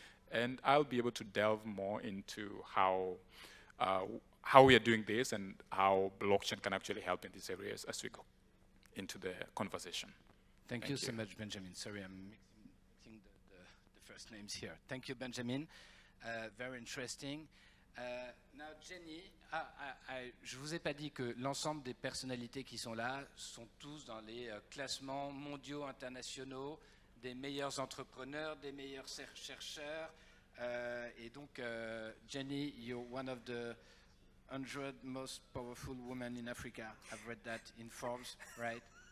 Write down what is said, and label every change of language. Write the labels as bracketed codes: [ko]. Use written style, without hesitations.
[en] And I'll be able to delve more into how we are doing this and how blockchain can actually help in these areas as we go into the conversation. Thank you so much, Benjamin. Sorry, I'm mixing the first names here. Thank you, Benjamin. Very interesting. [fr] Now, Jenny, je vous ai pas dit que l'ensemble des personnalités qui sont là sont tous dans les classements mondiaux internationaux des meilleurs entrepreneurs, des meilleurs chercheurs. Et donc, [en] Jenny, you're one of the 100 most powerful women in Africa. I've read that in Forbes, right?